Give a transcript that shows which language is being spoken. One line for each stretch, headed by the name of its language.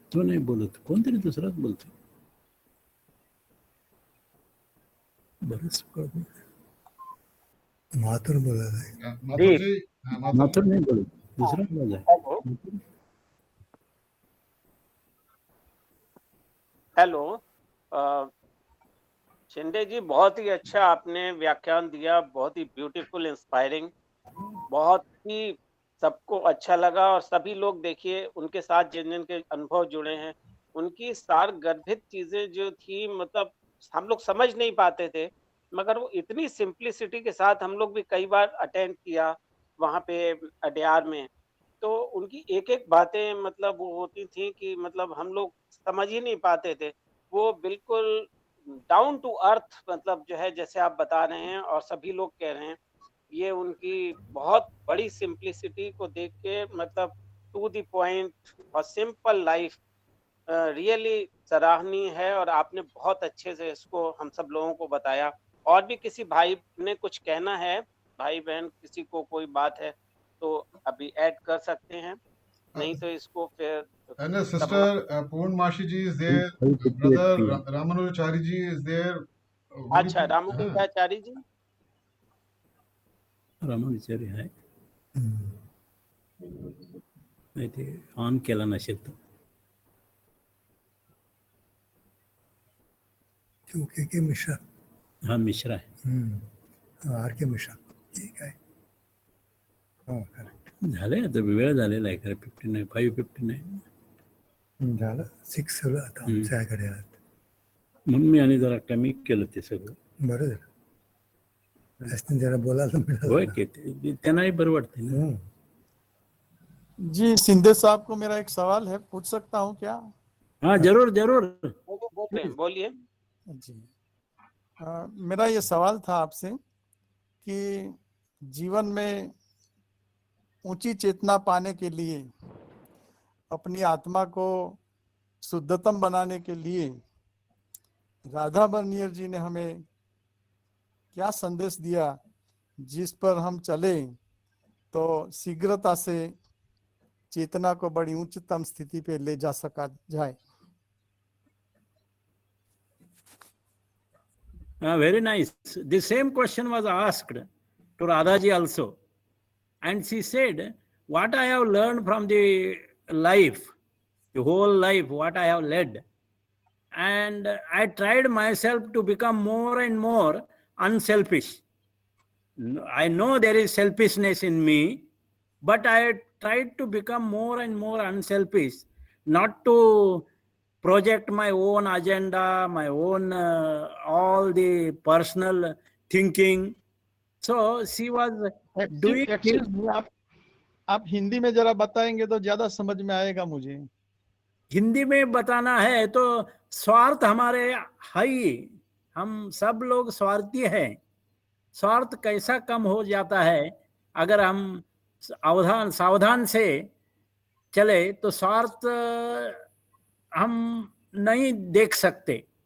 Marathi: तो नाही बोलत, कोणतरी दुसराच बोलतो. बरंच माथुर बोलायला माथुर जी, माथुर नाही बोलत, दुसरा बोलाय.
Hindi: हेलो, शिंदे जी, बहुत ही अच्छा आपने व्याख्यान दिया, बहुत ही ब्यूटीफुल, इंस्पायरिंग, बहुत ही सबको अच्छा लगा। और सभी लोग देखिए, उनके साथ जिन जिन के अनुभव जुड़े हैं, उनकी सारगर्भित चीजें जो थी, मतलब हम लोग समझ नहीं पाते थे, मगर वो इतनी सिंप्लिसिटी के साथ हम लोग भी कई बार अटेंड किया वहाँ पे अड्यार में, तो उनकी एक एक बातें मतलब वो होती थी कि मतलब हम लोग समझ ही नहीं पाते थे। वो बिल्कुल डाउन टू अर्थ, मतलब जो है जैसे आप बता रहे हैं और सभी लोग कह रहे हैं, ये उनकी बहुत बड़ी सिंप्लिसिटी को देख के, मतलब टू द पॉइंट और सिंपल लाइफ रियली सराहनीय है। और आपने बहुत अच्छे से इसको हम सब लोगों को बताया। और भी किसी भाई ने कुछ कहना है, भाई बहन किसी को कोई बात है तो अभी ऐड कर सकते हैं, नहीं तो इसको फिर
English: and sister Purnmashi ji is there, brother Ramanujacharya ji is there.
Hindi: अच्छा, रामानुजाचार्य जी,
Marathi: रामानुचारी आहे, नाही ते ऑन केला नसेल तर. के मिश्रा, हा मिश्रा आहे. आर के मिश्रा, ठीक आहे. हो, करेक्ट झालंय, आता वेळ झालेला आहे खरं. 59, 5:59 झालं. 6 झालं आता आमच्याकडे. म्हणून मी आणि जरा कमी केलं ते सगळं. बरं झालं, त्यासनी जरा बोलायला मिळालं. होय की त्यांनाही बरं वाटते ना.
Hindi: जी, सिंधे साहब को मेरा एक सवाल है, पूछ सकता हूँ क्या? हाँ, जरूर जरूर बोलिए जी। मेरा ये सवाल था आपसे कि जीवन में ऊंची चेतना पाने के लिए, अपनी आत्मा को शुद्धतम बनाने के लिए राधा बर्नियर जी ने हमें क्या संदेश दिया, जिस पर हम चले तो शीघ्रता से चेतना को बड़ी उच्चतम स्थिति पे ले जा सका जाए?
English: Very nice. The same question was asked to Radha ji also, and she said, what I have learned from the life, the whole life, what I have led, and I tried myself to become more and more unselfish. I know there is selfishness in me, but I tried to become more and more unselfish, not to project my own agenda, my own all the personal thinking. So she was doing it.
Hindi: आप हिंदी में जरा बताएंगे तो ज्यादा समझ में आएगा मुझे. हिंदी में बताना है तो स्वार्थ हमारे है ही, हम सब लोग स्वार्थी हैं. स्वार्थ कैसा कम हो जाता है अगर हम सावधान से चले तो स्वार्थ हम नहीं देख सकते।